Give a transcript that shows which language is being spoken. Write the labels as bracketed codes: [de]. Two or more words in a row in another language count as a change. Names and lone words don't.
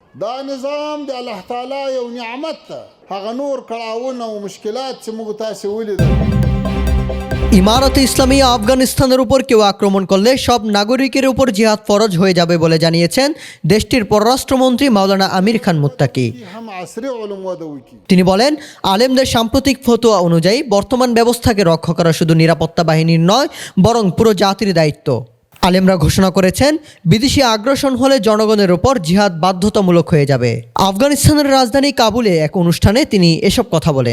[ps] دا نظام د الله تعالی یو نعمت ده، هغه نور کړاوونه او مشکلات چې موږ تاسې ولیدل। [bn] ইমারতে ইসলামিয়া আফগানিস্তানের উপর কেউ আক্রমণ করলে সব নাগরিকের উপর জিহাদ ফরজ হয়ে যাবে বলে জানিয়েছেন দেশটির পররাষ্ট্রমন্ত্রী মাওলানা আমির খান মুত্তাকি। [ps] هم عصري علوم وده وکي [bn] তিনি বলেন, আলেমদের সাম্প্রতিক ফতোয়া অনুযায়ী বর্তমান ব্যবস্থাকে রক্ষা করা শুধু নিরাপত্তা বাহিনীর নয়, বরং পুরো জাতির দায়িত্ব। আলেমরা ঘোষণা করেছেন, বিদেশি আগ্রাসন হলে জনগণের উপর জিহাদ বাধ্যতামূলক হয়ে যাবে। আফগানিস্তানের রাজধানী কাবুলে এক অনুষ্ঠানে তিনি এসব কথা বলেন।